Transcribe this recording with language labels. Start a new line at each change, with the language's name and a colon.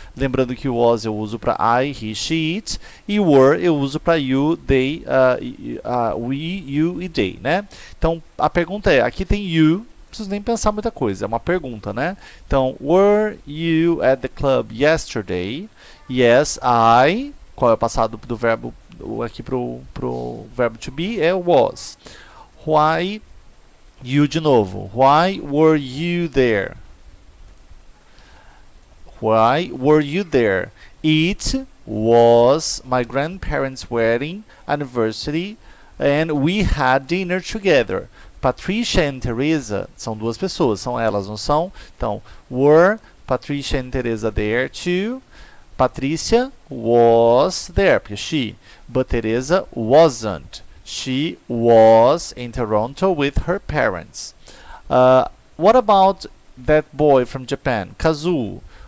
Portuguese: Lembrando que o was eu uso para I, he, she, it, e were eu uso para you, they, we, you e they, né? Então, a pergunta é, aqui tem you, não preciso nem pensar muita coisa, é uma pergunta, né? Então,
English: were you at the club yesterday? Yes, I.
Portuguese: Qual é o passado do verbo aqui pro verbo to be? É was.
English: Why you
Portuguese: de novo?
English: Why were you there? Why were you there? It was my grandparents' wedding anniversary and we had dinner together.
Portuguese: Patricia and Teresa são duas pessoas, são elas, não são? Então,
English: were Patricia and Teresa there too? Patricia was there,
Portuguese: porque
English: she. But Teresa wasn't. She was in Toronto with her parents. What about that boy from Japan, Kazuo?